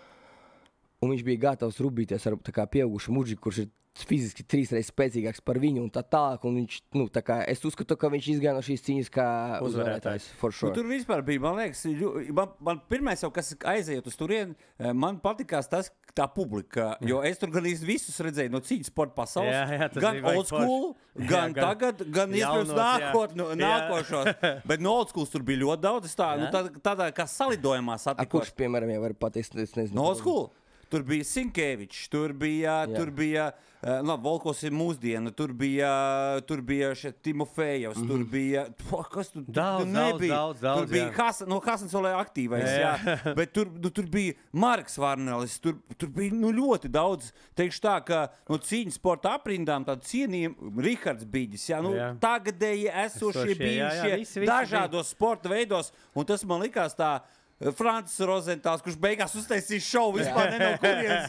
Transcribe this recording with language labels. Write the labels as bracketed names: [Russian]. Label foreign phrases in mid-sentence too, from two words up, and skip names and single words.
[Latvian] Un viņš bija gatavs rubīties ar pieaugušu muģiku, kurš ir fiziski 3 reizes spēcīgāks par viņu un tā tālāk. Un viņš, es uzskatu, ka viņš izgāja no šīs cīņas kā uzvarētājs. Sure. Tur vispār bija, man liekas, man pirmais jau, kas aizējot uz turieni, man patikās tas, tā publika, jo es tur gan visus redzēju no cīņas sporta pasaules, gan [English] old school, [Latvian] gan tagad, gan iespējams nākošos. Bet no [English] old school [Latvian] tur bija ļoti daudz, tādā kā salidojumā satikos. Kurš, piemēram, jau var pateikt, es nezinu. No [English] old school? [Latvian] Tur bija Sinkevičs, tur bija Volkovs ir mūsdiena, tur bija Timofejevs, tur bija, kas tur nebija? Tur bija Hasans vēl aktīvais, bet tur bija Marks Varnelis, tur bija ļoti daudz, teikšu tā, ka no cīņas sporta aprindām tādu cienījumu, Rihards Biģis, tagadēji esošie bijušie dažādos sporta veidos, un tas man likās tā, Francis Rozentāls, kurš beigās uztaisīs šovu vispār ne no kurienes.